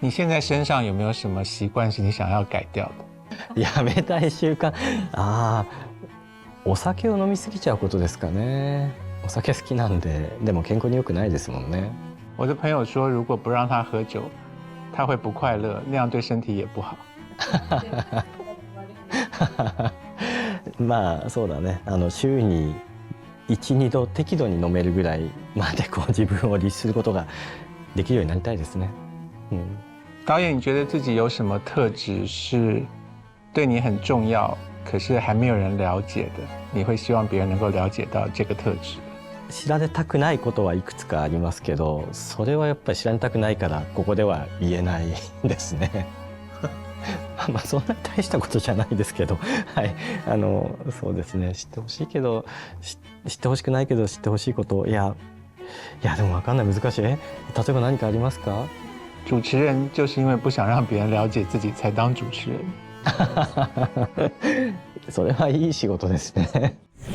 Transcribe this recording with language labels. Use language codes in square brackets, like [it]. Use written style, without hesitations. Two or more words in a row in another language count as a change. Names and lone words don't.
[zh] 你现在身上有没有什么习惯是你想要改掉的？ [ja] やめたい習慣、お酒を飲みすぎちゃうことですかね。お酒好きなんで、でも健康に良くないですもんね。 [zh] 我的朋友说，如果不让他喝酒，他会不快乐，那样对身体也不好。 [ja] まあそうだね。週に1、2度適度に飲めるぐらいまで自分を律することができるようになりたいですね。 [zh] 导演，你觉得自己有什么特质是对你很重要，可是还没有人了解的？你会希望别人能够了解到这个特质？ [ja] 知られたくないことはいくつかありますけど、それはやっぱり知られたくないからここでは言えないですね。まあそんな大したことじゃないですけど、はい、そうですね、知ってほしいけど知ってほしくないけど知ってほしいこと、いやでも分かんない、難しい。例えば何かありますか？ [zh] 主持人就是因为不想让别人了解自己才当主持人。 [ja] それはいい仕事ですね。